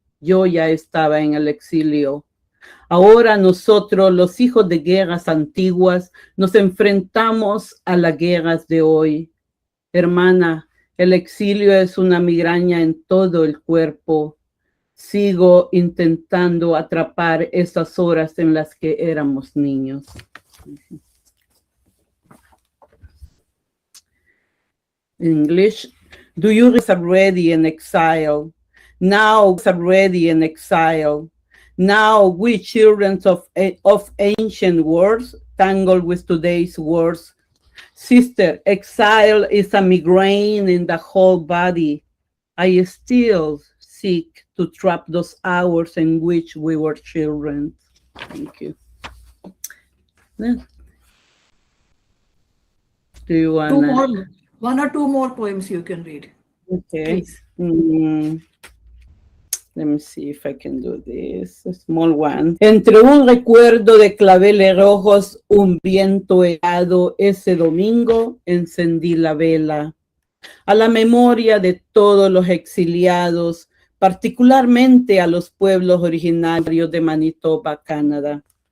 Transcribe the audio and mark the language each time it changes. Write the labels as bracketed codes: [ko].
[es] Yo ya estaba en el exilio. Ahora nosotros, los hijos de guerras antiguas, nos enfrentamos a las guerras de hoy. Hermana, el exilio es una migraña en todo el cuerpo. Sigo intentando atrapar esas horas en las que éramos niños. [en] In English, do you already in exile? Now already in exile. Now we children of ancient wars tangled with today's wars. Sister, exile is a migraine in the whole body. I still seek to trap those hours in which we were children. Thank you. Do you want One or two more poems you can read. Okay. Please. Let me see if I can do this. A small one. [es] Entre un recuerdo de claveles rojos, un viento helado, ese domingo encendí la vela. A la memoria de todos los exiliados, particularmente a los pueblos originarios de Manitoba, Canadá.